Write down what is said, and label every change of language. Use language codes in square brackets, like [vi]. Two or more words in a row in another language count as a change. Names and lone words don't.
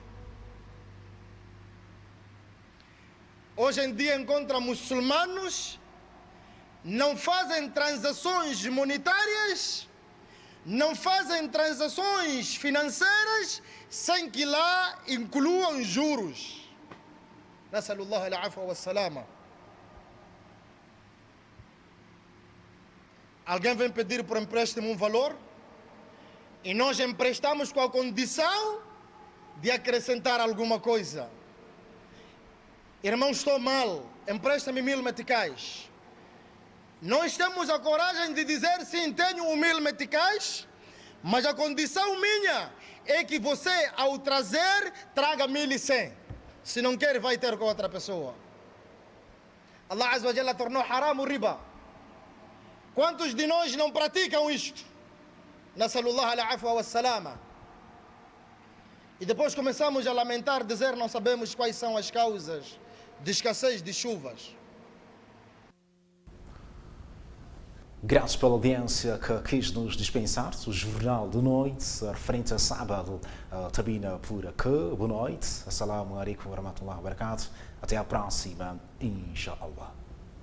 [pt] Hoje em dia encontra muçulmanos não fazem transações monetárias, não fazem transações financeiras sem que lá incluam juros. [ar] نسأل الله العفو والسلامة. [pt] Alguém vem pedir por empréstimo um valor e nós emprestamos com a condição de acrescentar alguma coisa. Irmão, estou mal, empresta-me 1000 meticais. Nós temos a coragem de dizer, sim, tenho 1000 meticais, mas a condição minha é que você, ao trazer, traga 1100. Se não quer, vai ter com outra pessoa. [ar] الله عز وجل [pt] tornou haram o riba. Quantos de nós não praticam isto? [ar] نسأل الله العفو والسلامة. [pt] E depois começamos a lamentar, dizer, não sabemos quais são as causas de escassez de chuvas. Graças pela audiência que quis nos dispensar, o Jornal de Noite, referente a sábado, termina por aqui. Boa noite. [ar] السلام عليكم ورحمة الله وبركاته. [pt] Até à próxima, inshallah.